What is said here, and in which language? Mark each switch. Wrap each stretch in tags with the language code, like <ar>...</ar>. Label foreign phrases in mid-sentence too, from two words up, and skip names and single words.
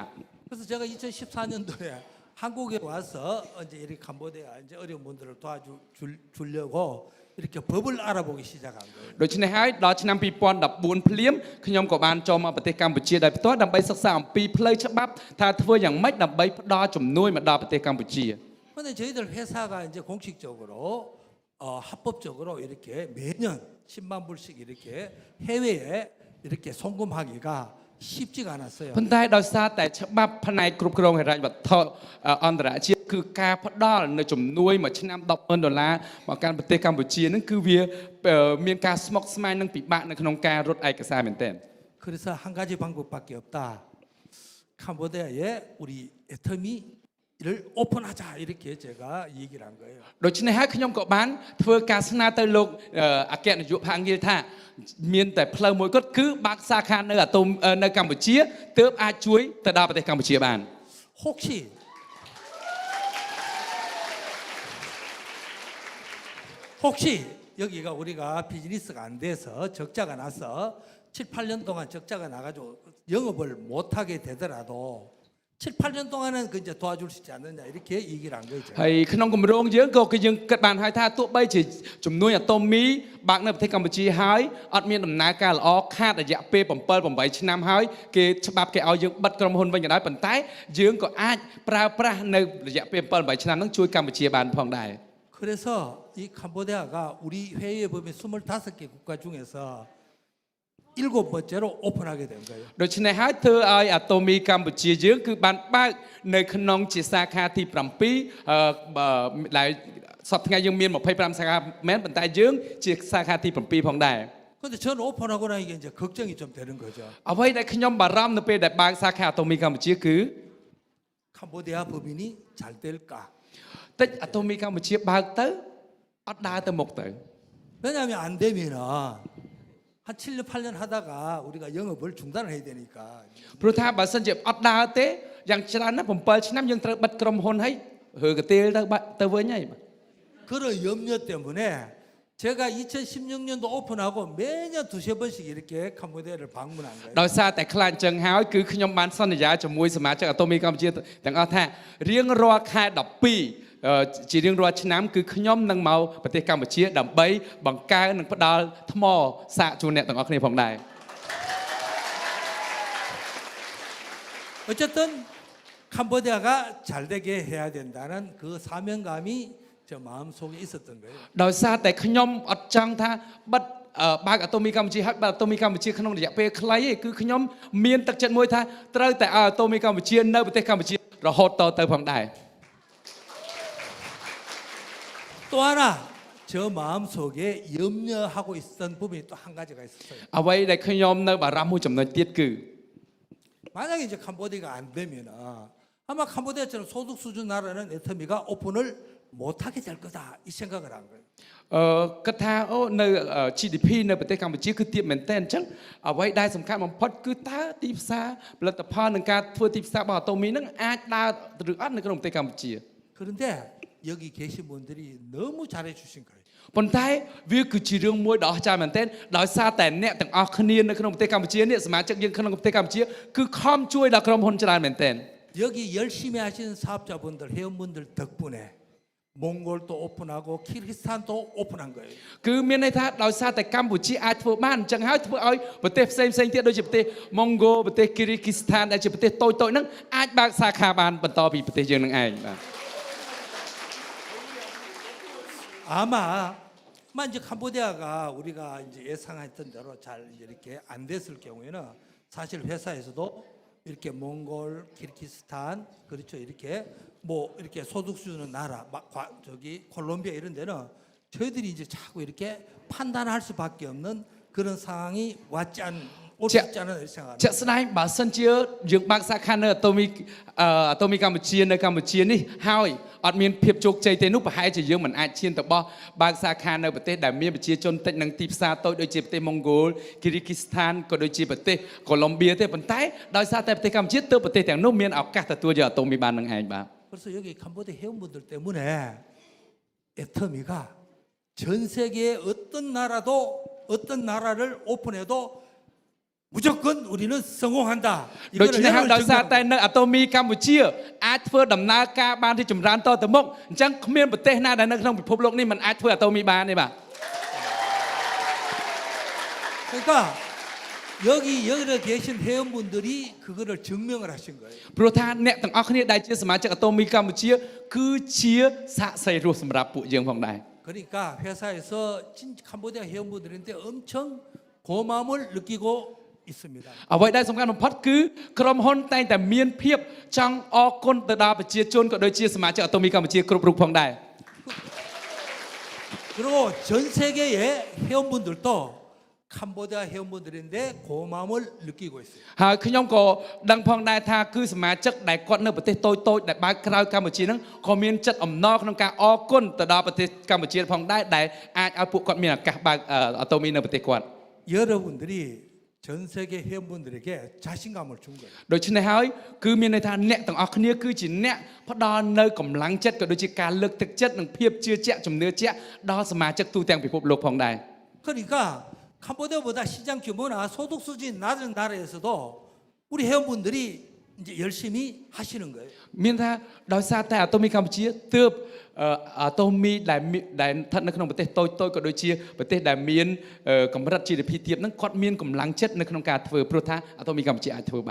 <ko>그래서 제가 2014년도에 한국에 와서 이제 이렇게 캄보디아 이제 어려운 분들을 도와주려고 이렇게 법을 알아보기 시작한 거예요.</ko> <km>ដូច្នេះហើយដល់ឆ្នាំ2014ភ្លាមខ្ញុំក៏បានចូលមកប្រទេសកម្ពុជាដោយផ្ទាល់ដើម្បីសិក្សាអំពីផ្លូវច្បាប់ថាធ្វើយ៉ាងម៉េចដើម្បីផ្ដល់ជំនួយមកដល់ប្រទេសកម្ពុជា</km> <ko>그런데 저희들 회사가 이제 공식적으로 합법적으로 이렇게 매년 10만 불씩 이렇게 해외에 이렇게 송금하기가 쉽지가 않았어요.</ko> <km>ប៉ុន្តែដោយសារតែច្បាប់ផ្នែកគ្រប់គ្រងហិរញ្ញវត្ថុអន្តរជាតិគឺការផ្ដល់នៅជំនួយមួយឆ្នាំ$10,000មកកាន់ប្រទេសកម្ពុជានឹងគឺវាមានការស្មុគស្មាញនិងពិបាកនៅក្នុងការរត់ឯកសារមែនទែន</km> <ko>그래서 한 가지 방법밖에 없다. 캄보디아에 우리 애터미를 오픈하자 이렇게 제가 얘기를 한 거예요.</ko> <km>ដូច្នេះហើយខ្ញុំក៏បានធ្វើការស្នើទៅលោកអគ្គនាយកផាអង្គីលថាមានតែផ្លូវមួយគត់គឺបើកសាខានៅអាតូមនៅកម្ពុជាទើបអាចជួយទៅដល់ប្រទេសកម្ពុជាបាន</km> <ko>혹시 여기가 우리가 비즈니스가 안 돼서 적자가 나서 7, 8년 동안 적자가 나가지고 영업을 못하게 되더라도 7, 8년 동안은 그 이제 도와줄 수 있지 않느냐 이렇게 얘기를 한 거죠.</ko> <km>ហើយក្នុងគម្រោងយើងក៏គឺយើងគិតបានហើយថាទោះបីជាជំនួយអាតូមីបើកនៅប្រទេសកម្ពុជាហើយអត់មានដំណើរការល្អខាតរយៈពេល7-8ឆ្នាំហើយគេច្បាប់គេឲ្យយើងបិទក្រុមហ៊ុនវិញក៏ដោយប៉ុន្តែយើងក៏អាចប្រើប្រាស់នៅរយៈពេល7-8ឆ្នាំហ្នឹងជួយកម្ពុជាបានផងដែរ</km> <ko>그래서 이 캄보디아가 우리 회의에 보면 25개 국가 중에서 7번째로 오픈하게 된 거예요.</ko> <km>ដូច្នេះហើយធ្វើឲ្យអាតូមីកម្ពុជាយើងគឺបានបើកនៅក្នុងជាសាខាទី7ដែលសប្តាហ៍ថ្ងៃយើងមាន25សាខាមែនប៉ុន្តែយើងជាសាខាទី7ផងដែរ</km> <ko>근데 저는 오픈하고 나니까 이제 걱정이 좀 되는 거죠.</ko> <km>អ្វីដែលខ្ញុំបារម្ភនៅពេលដែលបើកសាខាអាតូមីកម្ពុជាគឺ</km> <ko>캄보디아 법인이 잘 될까?</ko> <km>តិចអាតូមីកម្ពុជាបើកទៅអត់ដើរទៅមុខទៅ</km> <ko>왜냐하면 안 되면은 한 7년 8년 하다가 우리가 영업을 중단을 해야 되니까</ko> <km>ព្រោះថាបើសិនជាអត់ដើរទេយ៉ាងច្រើនណាស់7ឆ្នាំយើងត្រូវបិទក្រុមហ៊ុនហើយហើកទៀលទៅវិញហើយ</km> <ko>그런 염려 때문에 제가 2016년도 오픈하고 매년 두세 번씩 이렇게 캄보디아를 방문한 거예요.</ko> <km>ដោយសារតែខ្លាចអញ្ចឹងហើយគឺខ្ញុំបានសន្យាជាមួយសមាជិកអាតូមីកម្ពុជាទាំងអស់ថារៀងរាល់ខែ12ជារៀងរាល់ឆ្នាំគឺខ្ញុំនឹងមកប្រទេសកម្ពុជាដើម្បីបង្កើននិងផ្ដល់ថ្មសាកជូនអ្នកទាំងអស់គ្នាផងដែរ</km> <ko>어쨌든 캄보디아가 잘 되게 해야 된다는 그 사명감이 저 마음속에 있었던 거예요.</ko> <km>ដោយសារតែខ្ញុំអត់ចង់ថាបិទបើកអាតូមីកម្ពុជាហើយបើកអាតូមីកម្ពុជាក្នុងរយៈពេលខ្លីទេគឺខ្ញុំមានទឹកចិត្តមួយថាត្រូវតែឲ្យអាតូមីកម្ពុជានៅប្រទេសកម្ពុជារហូតតទៅផងដែរ</km> <ko>또 하나 저 마음속에 염려하고 있었던 부분이 또 한 가지가 있었어요.</ko> <km>អ្វីដែលខ្ញុំនៅបារម្ភមួយចំណុចទៀតគឺ</km> <ko>만약에 이제 캄보디아가 안 되면은 아마 캄보디아처럼 소득 수준 나라는 애터미가 오픈을 못하게 될 거다 이 생각을 한 거예요.</ko> <km>គិតថាអូនៅ GDP នៅប្រទេសកម្ពុជាគឺទាបមែនតើអញ្ចឹងអ្វីដែលសំខាន់បំផុតគឺតើទីផ្សារផលិតផលនិងការធ្វើទីផ្សាររបស់អាតូមីនឹងអាចដើរឬអត់នៅក្នុងប្រទេសកម្ពុជា</km> <ko>그런데 여기 계신 분들이 너무 잘해 주신 거예요.</ko> <km>ប៉ុន្តែវាគឺជារឿងមួយដ៏អស្ចារ្យមែនទែនដោយសារតែអ្នកទាំងអស់គ្នានៅក្នុងប្រទេសកម្ពុជានេះសមាជិកយើងក្នុងប្រទេសកម្ពុជាគឺខំជួយដល់ក្រុមហ៊ុនច្រើនមែនទែន</km> <ko>여기 열심히 하시는 사업자분들 회원분들 덕분에 몽골도 오픈하고 키르기스탄도 오픈한 거예요.</ko> <km>គឺមានន័យថាដោយសារតែកម្ពុជាអាចធ្វើបានអញ្ចឹងហើយធ្វើឲ្យប្រទេសផ្សេងទៀតដូចជាប្រទេសម៉ុងហ្គោប្រទេសគីរីគីស្ថានដែលជាប្រទេសតូចៗហ្នឹងអាចបើកសាខាបានបន្តពីប្រទេសយើងនឹងឯងបាទ</km> <ko>아마 이제 캄보디아가 우리가 이제 예상했던 대로 잘 이렇게 안 됐을 경우에는 사실 회사에서도 이렇게 몽골, 키르기스탄 그렇죠 이렇게 뭐 이렇게 소득 수준은 나라 저기 콜롬비아 이런 데는 저희들이 이제 자꾸 이렇게 판단할 수밖에 없는 그런 상황이 올 수 있지 않은 생각합니다.</ko> <km>ជាក់ស្ដែងបើសិនជាយើងបើកសាខានៅអាតូមីកម្ពុជានៅកម្ពុជានេះហើយអត់មានភាពជោគជ័យទេនោះប្រហែលជាយើងមិនអាចឈានទៅបោះបើកសាខានៅប្រទេសដែលមានប្រជាជនតិចនិងទីផ្សារតូចដូចជាប្រទេសម៉ុងហ្គោលគីរីគីស្ថានក៏ដូចជាប្រទេសកូឡុំបៀទេប៉ុន្តែដោយសារតែប្រទេសកម្ពុជាទើបប្រទេសទាំងនោះមានឱកាសទទួលយកអាតូមីបាននឹងឯងបាទ</km> <ko>그래서 여기 캄보디아 회원분들 때문에 애터미가 전 세계의 어떤 나라를 오픈해도 무조건 우리는 성공한다.</ko> <km>ដូច្នេះហើយដោយសារតែនៅអាតូមីកម្ពុជាអាចធ្វើដំណើរការបានទីចម្រើនតទៅមុខអញ្ចឹងគ្មានប្រទេសណាដែលនៅក្នុងពិភពលោកនេះមិនអាចធ្វើអាតូមីបានទេបាទ</km> <ko>그러니까 여기 계신 회원분들이 그거를 증명을 하신 거예요.</ko> <km>ព្រោះថាអ្នកទាំងអស់គ្នាដែលជាសមាជិកអាតូមីកម្ពុជាគឺជាសាក្សីរស់សម្រាប់ពួកយើងផងដែរ</km> <ko>그러니까 회사에서 캄보디아 회원분들한테 엄청 고마움을 느끼고 있습니다.</ko> <km>អ្វីដែលសំខាន់បំផុតគឺក្រុមហ៊ុនតែងតែមានភាពចង់អរគុណទៅដល់ប្រជាជនក៏ដូចជាសមាជិកអាតូមីកម្ពុជាគ្រប់រូបផងដែរ</km> <ko>그리고 전 세계의 회원분들도 캄보디아 회원분들인데 고마움을 느끼고 있어요.</ko> <km>ហើយខ្ញុំក៏ដឹងផងដែរថាគឺសមាជិកដែលគាត់នៅប្រទេសតូចៗដែលបើកក្រៅកម្ពុជាហ្នឹងក៏មានចិត្តអំណរក្នុងការអរគុណទៅដល់ប្រទេសកម្ពុជាផងដែរដែលអាចឲ្យពួកគាត់មានឱកាសបើកអាតូមីនៅប្រទេសគាត់</km> <ko>여러분들이 전 세계 회원분들에게 자신감을 준 거예요.</ko> <km>ដូច្នេះហើយគឺមានន័យថាអ្នកទាំងអស់គ្នាគឺជាអ្នកផ្ដល់នៅកម្លាំងចិត្តក៏ដូចជាការលើកទឹកចិត្តនិងភាពជឿជាក់ជំនឿជាក់ដល់សមាជិកទូទាំងពិភពលោកផងដែរ</km> <ko>그러니까 캄보디아보다 시장 규모나 소득 수준이 낮은 나라에서도 우리 회원분들이 이제 열심히 하시는 거예요.</ko> <km>មានថាដោយសារតែអាតូមីកម្ពុជាទើបអាតូមីដែលស្ថិតនៅក្នុងប្រទេសតូចៗក៏ដូចជាប្រទេសដែលមានកម្រិត GDP ទាបហ្នឹងគាត់មានកម្លាំងចិត្តនៅក្នុងការធ្វើព្រោះថាអាតូមីកម្ពុជាអាចធ្វើបាន</km>